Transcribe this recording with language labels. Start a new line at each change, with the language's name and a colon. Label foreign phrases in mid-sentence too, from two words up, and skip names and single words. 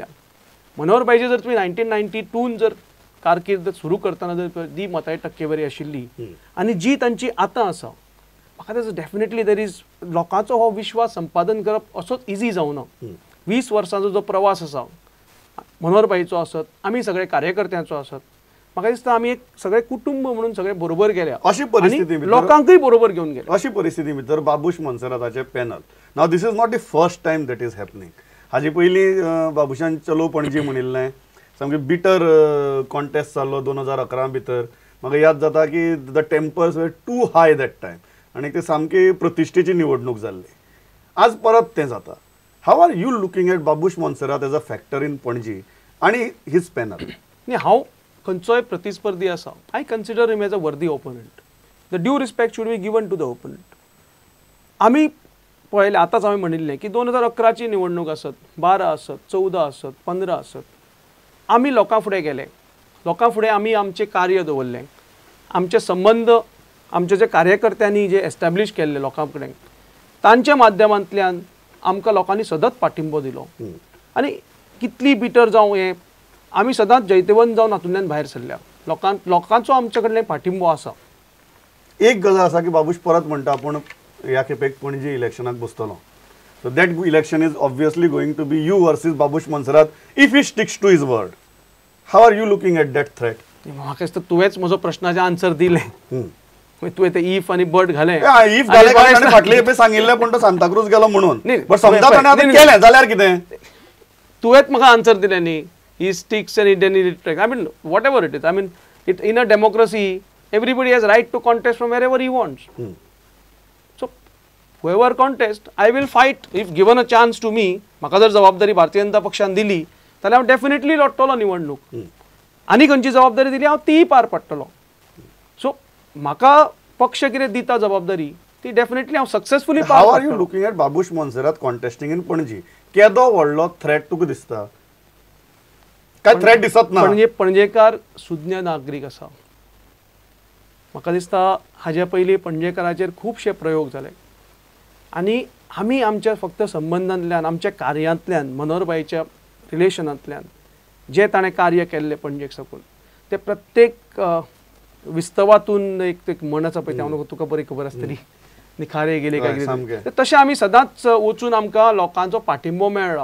Konkani: मनोहर भाईचे जर तुम्ही 1992 जर कारकीर्द सुरू करताना जर दी मताची टक्केवारी आशिल्ली आनी जी तांची आतां आसा, म्हाका दिसता
English: definitely there is
Konkani: लोकांचो हो विश्वास संपादन करप असोच इजी जावना. 20 वर्सांचो जो प्रवास आसा मनोहर भाईचो आसत, आमी सगळे कार्यकर्त्यांचो आसत, म्हाका दिसता आमी एक सगळे कुटुंब म्हणून सगळे बरोबर गेल्या, अशी परिस्थिती भितर लोकांकूय बरोबर घेवन गेले. अशी परिस्थिती भितर बाबूश मोन्सेराताचे पॅनल, नाव
English: this is not the first time that is happening.
Konkani: हाजे पयलीं बाबुशान चलो पणजी म्हणिल्लें, सामकें बिटर कॉन्टेस्ट जाल्लो 2011 भितर. म्हाका याद जाता की
English: the tempers were too high that time,
Konkani: आनी ते सामकी प्रतिश्ठेची निवडणूक जाल्ली. आज परत तें जाता.
English: How are you looking at Babush Monserrate as a factor in Panaji and his panel?
Konkani: हांव खंयचोय प्रतिस्पर्धी आसा,
English: I consider him as a worthy opponent. The due respect should be given to the opponent.
Konkani: आमी पळयलें, आतांच हांवें म्हणिल्लें की 2011ची निवडणूक आसत, 12 आसत, 14 आसत, 15 आसत, आमी लोकां फुडें गेले, लोकां फुडें आमी आमचें कार्य दवरलें, आमचे संबंध आमचे जे कार्यकर्त्यांनी जे एस्टॅब्लिश केल्ले लोकां कडेन, तांच्या माध्यमांतल्यान आमकां लोकांनी सतत पाठिंबो दिलो. आनी कितली बिटर जावं हें, आमी सदांच जैतवंत जावन हातूंतल्यान भायर सरल्या. लोकांचो आमचे कडल्यान पाठिंबो आसा. एक गजाल आसा की बाबूश परत म्हणटा आपूण ह्या खेपेक पणजी इलेक्शनाक बसतलो.
English: So that election is obviously going to be you versus Babush Monserrate if he sticks to his word. How are you looking at that threat?
Konkani: म्हाका दिसता तुवेंच म्हजो प्रश्नाचें आन्सर दिलें. तुवें ते इफ आनी बट घालें. इफ जालें फाटले खेपे सांगिल्लें पण तो सांताक्रूज गेलो म्हणून. बट समजा ताणें आतां केलें जाल्यार कितें? तुवेंच म्हाका आन्सर दिलें न्ही.
English: He sticks and he I mean, whatever it is. I mean, in a democracy, everybody has right to contest from wherever he wants. So, whoever contest, I will fight. If given a chance to me,
Konkani: म्हाका जर जबाबदारी भारतीय जनता पक्षान दिली, जाल्यार हांव डेफिनेटली लढटलो निवडणूक. आनी खंयची जबाबदारी दिली हांव तीय पार पडटलो. सो म्हाका पक्ष कितें दिता जबाबदारी, ती डेफिनेटली हांव सक्सेसफुली पार.
English: How are you looking at Babush Monserrate contesting in Panaji?
Konkani: केदो व्हडलो थ्रेट तुका दिसता? काय थ्रेट दिसत ना? पणजेकार सुज्ञ नागरीक आसा. म्हाका दिसता हाज्या पयलीं पणजेकाराचेर खुबशे प्रयोग जाले, आनी आमी आमच्या फक्त संबंधांतल्यान, आमच्या कार्यांतल्यान, मनोहर भाईच्या रिलेशनांतल्यान जे ताणें कार्य केल्लें पणजेक साकून, ते प्रत्येक विस्तवातून एक म्हण आसा पळय, हांव तुका बरी खबर आसतली, निखारे गेले काय कितें, तशें आमी सदांच वचून आमकां लोकांचो पाठिंबो मेळ्ळा.